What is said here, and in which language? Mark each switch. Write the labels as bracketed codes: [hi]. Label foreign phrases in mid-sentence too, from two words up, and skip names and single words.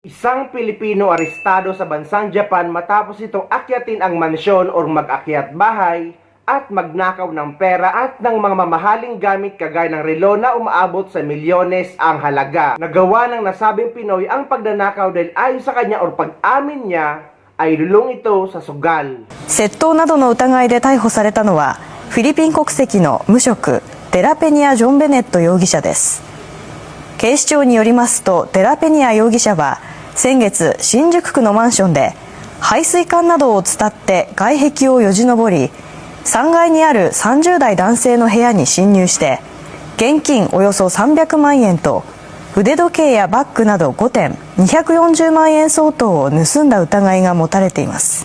[tl] Isang Pilipino arestado sa bansang Japan matapos itong akyatin ang mansyon o mag-akyat bahay at magnakaw ng pera at ng mga mamahaling gamit kagaya ng relo na umaabot sa milyones ang halaga. Nagawa ng nasabing Pinoy ang pagnanakaw dahil ayon sa kanya o pag-amin niya ay lulong ito sa sugal. [ja] 窃盗などの疑いで逮捕されたのはフィリピン国籍の無職テラペニア・ジョン・ベネット容疑者です。警視庁によりますとテラペニア容疑者は先月新宿区のマンションで排水管などを伝って外壁をよじ登り3階にある30代男性の部屋に侵入して現金およそ300万円と腕時計やバッグなど5点240万円相当を盗んだ疑いが持たれています。